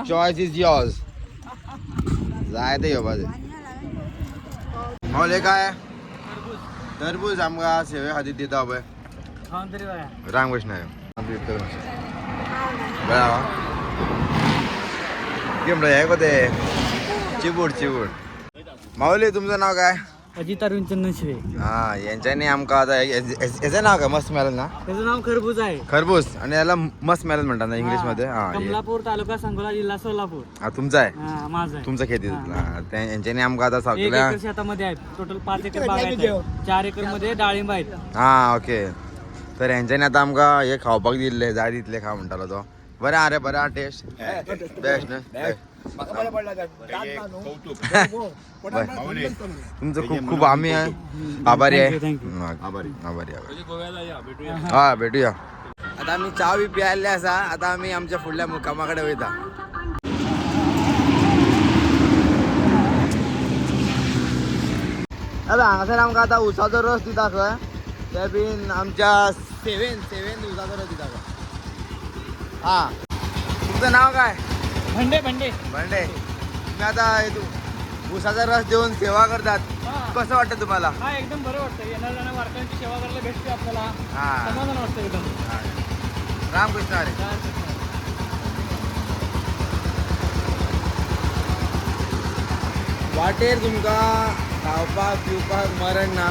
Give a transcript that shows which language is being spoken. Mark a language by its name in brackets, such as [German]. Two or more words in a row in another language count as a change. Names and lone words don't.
[English] choice is yours. [Konkani] जाय ते घेवपाचें. मावले काय टरबूज आमकां सेवे खातीर दिता पळय. रामकृष्ण बरें आहा. कितें म्हणटा हें कोते चिबूड चिबूड. [Marathi] माऊली तुमचं नाव काय? अजित अरविंद चंदनशिवे. [Konkani] हा यांच्यानी आमकां आता हेचं नाव काय [English] musk melon [Konkani] ना. [Marathi] त्याचं नाव खरबूज आहे. खरबूज आणि याला [English] musk melon [Marathi] म्हणतात ना इंग्लिश मध्ये. हा कमलापूर तालुका सांगोला जिल्हा सोलापूर. हा तुमचा आहे. माझा आहे. [Konkani] तुमचं खेती यांच्यानी आमकां आता [Marathi] 1 सांगल्या. एकर शेतामध्ये आहे. टोटल 5 एकर बाग आहे. 4 एकर मध्ये डाळिंब आहेत. [Konkani] हा ओके. तर यांच्यानी आता आमकां हे खावपाक दिल्ले. जाय तितले खा म्हणटालो तो. बरें आहा रे, बरें आहा [English] taste best [Konkani] न्हू. [Marathi] तुमचं खूप खूप आम्ही आभारी आहे. आभारी हा भेटूया. [Konkani] आता आम्ही चहा बी प्यायले असा. [Marathi] आता आम्ही आमच्या फुडल्या मुक्कामाकडे वयता. [Konkani] अरे हांगासर आमकां आता उसाचो रस दिता खंय. ते बीन आमच्या सेवेन उसाचो रस दिता खंय. [Marathi] हा तुमचं नाव काय? भंडे भंडे बंडे. तुम्ही आता उसाचा रस देऊन सेवा करतात. कसं वाटतं तुम्हाला? हा एकदम बरं वाटतं. येणाऱ्या वारकऱ्यांची सेवा करायला भेटते आपल्याला. हा समाधान वाटतं एकदम. रामकृष्ण हरी. [Konkani] वाटेर तुमकां खावपाक पिवपाक मरण ना.